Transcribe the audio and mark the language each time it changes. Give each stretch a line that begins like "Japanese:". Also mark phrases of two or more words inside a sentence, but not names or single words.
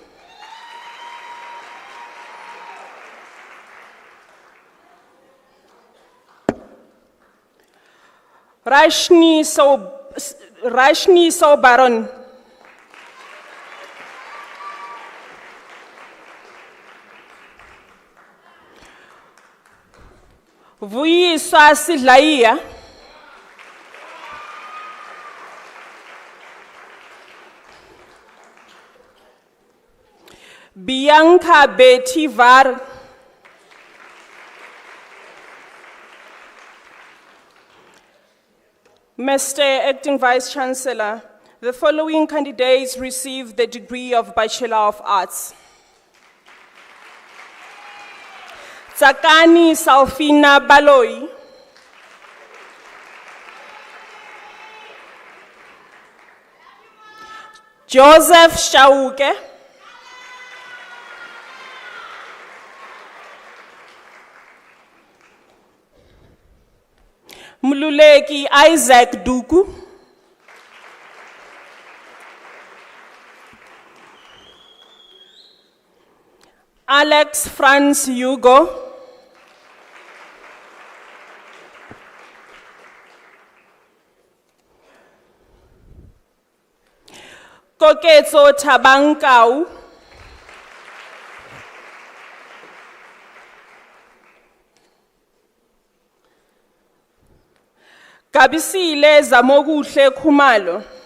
English: Rashni Sobaron. Vuyiswa Sidlaiya. Bianca Betty Var. Mr. Acting Vice Chancellor, the following candidates received the degree of Bachelor of Arts. Tsakani Salfina Baloi. Joseph Shauke. Mululeki Isaac Duku. Alex Franz Hugo. Koketso Tabankau. Kabisile Zamoguhle Khumalo.